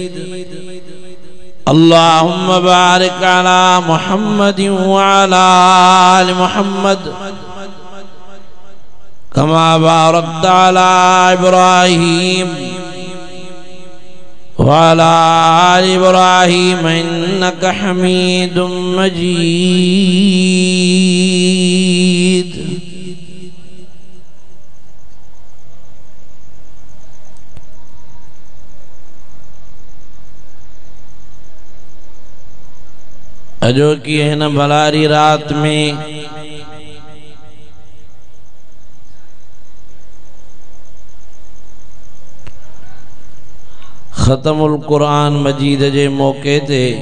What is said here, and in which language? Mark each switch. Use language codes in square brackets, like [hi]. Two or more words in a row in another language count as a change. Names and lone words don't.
[ar] اللهم بارك على محمد وعلى آل محمد كما باركت على إبراهيم وعلى آل إبراهيم إنك حميد مجيد. [sd] अजो की हिन भलारी रात में ख़तमुल कुरान मजीद जे मौके ते